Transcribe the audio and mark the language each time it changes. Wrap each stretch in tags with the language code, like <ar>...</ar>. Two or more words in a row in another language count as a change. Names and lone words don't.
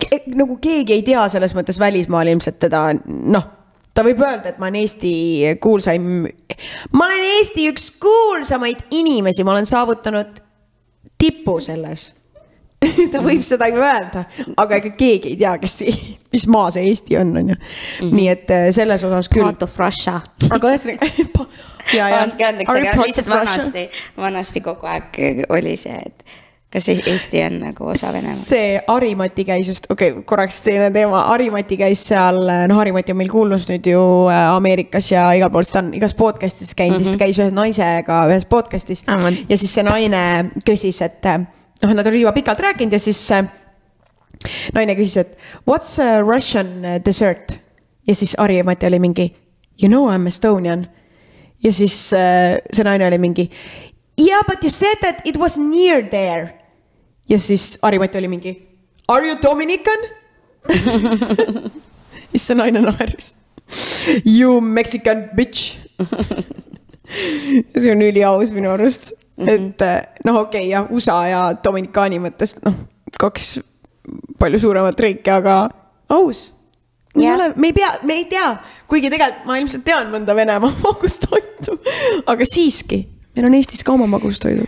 <et>Nagu keegi ei tea selles mõttes välismaal ilmselt teda, ta võib öelda, et ma olen Eesti üks kuulsamaid inimesi, ma olen saavutanud tipu selles. Ta võib seda ju öelda, aga ega keegi ei tea, mis maa see Eesti on ju. Nii et selles osas küll.</et> <en>Part of Russia.</en> <et>Aga Andke andeks, aga lihtsalt vanasti kogu aeg oli see, et kas Eesti on nagu osa Venemaast? See Harimati käis just, korraks teine teema, Harimati käis seal, Harimati on meil kuulnus nüüd ju Ameerikas ja igal pool, ta on igas podcastis käinud, ta käis ühes naisega ühes podcastis ja siis see naine küsis, et nad oli juba pikalt rääkinud ja siis naine küsis, et</et> <en>what's a Russian dessert?</en> <et>Ja siis Harimati oli mingi,</et> <en>you know I'm Estonian.</en> <et>Ja siis see naine oli mingi,</et> <en>yeah, but you said that it was near there.</en> <et>Ja siis Harimati oli mingi,</et> <en>are you Dominican?</en> <et>Ja see naine naeris.</et> <en>You Mexican bitch.</en> <et>Ja see on üliaus minu arust. Et USA ja Dominikaani mõttest, 2 palju suuremat riiki, aga aus. Me ei tea, kuigi tegelikult ma ilmselt tean mõnda Venemaa magustoitu, aga siiski, meil on Eestis ka oma magustoidud.</et>